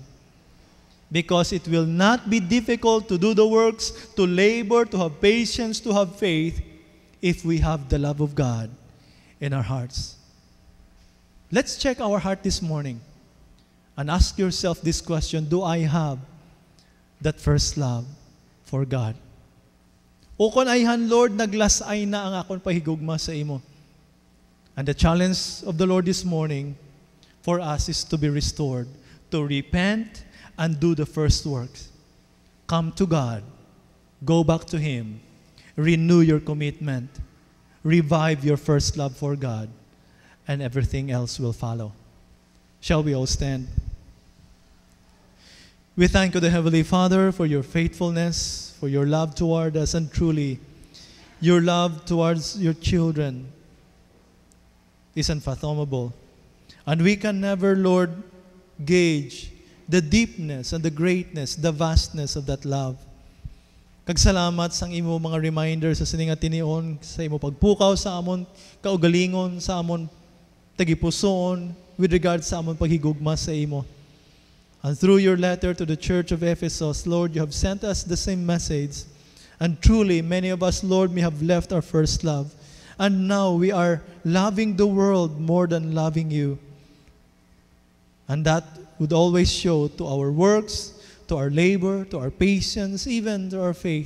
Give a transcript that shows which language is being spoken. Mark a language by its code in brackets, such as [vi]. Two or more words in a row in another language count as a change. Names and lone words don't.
[en] Because it will not be difficult to do the works, to labor, to have patience, to have faith, if we have the love of God in our hearts. Let's check our heart this morning and ask yourself this question: do I have that first love for God? [hil] O kon ayhan, Lord, naglasay na ang akon pahigugma sa imo. [en] And the challenge of the Lord this morning for us is to be restored, to repent and do the first works. Come to God, go back to Him, renew your commitment, revive your first love for God, and everything else will follow. Shall we all stand? We thank you, the Heavenly Father, for your faithfulness, for your love toward us, and truly, your love towards your children is unfathomable. And we can never, Lord, gauge the deepness and the greatness, the vastness of that love. [hil] Kagsalamat sang imo mga reminders sa sininga tinion, sa imo pagpukaw sa amon kaugalingon, sa amon tagipuson [en] with regard [hil] sa amon paghigugma sa imo. [en] And through your letter to the church of Ephesus, Lord, you have sent us the same message. And truly, many of us, Lord, may have left our first love. And now we are loving the world more than loving you. And that would always show to our works, to our labor, to our patience, even to our faith.